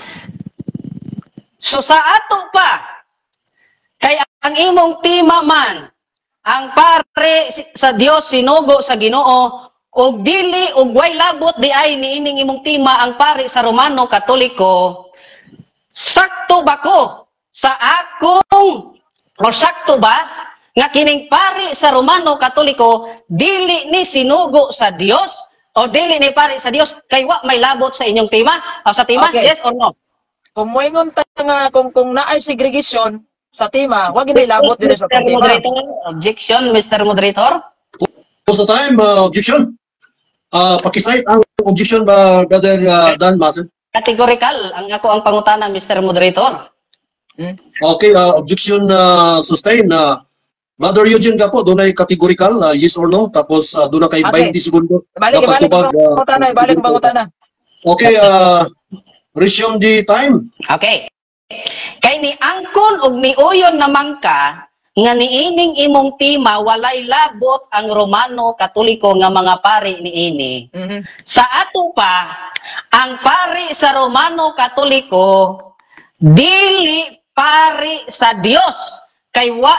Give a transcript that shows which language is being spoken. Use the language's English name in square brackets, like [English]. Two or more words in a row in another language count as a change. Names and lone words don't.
[Cebuano] So sa ato pa, kay ang imong tema man, ang pare sa Dios sinugo sa Ginoo, og dili og way labot di ay niining imong tema ang pare sa Romano Katoliko, sakto ba ko sa akong o sakto ba nga kining pari sa Romano Katoliko dili ni sinugo sa Dios o dili ni pari sa Dios kay wa may labot sa inyong tema o sa tema? [English] Okay. Yes or no? [Cebuano] Kung moingon ta nga kung naay segregation sa tema, wa ginay labot diri sa tema. [English] Objection, Mr. Moderator. What's the time? Objection. [Cebuano] Pakisahit ang objection ba, Brother Dan Masin? Categorical ang ako ang pangutana, [English] Mr. Moderator. Okay, objection sustain. [Filipino] Brother Eugene ka po, doon ay categorical, [English] yes or no. [Filipino] Tapos doon na kay Okay. [Cebuano] 20 segundo. Balik Dapat tubag, ang pangutana, balik ang pangutana. [English] Okay, resume the time. Okay. [Cebuano] Kay ni angkon og niuyon naman ka nga niining imong tima walay labot ang Romano Katoliko nga mga pari niini. Sa ato pa, ang pari sa Romano Katoliko dili pari sa Dios kay wa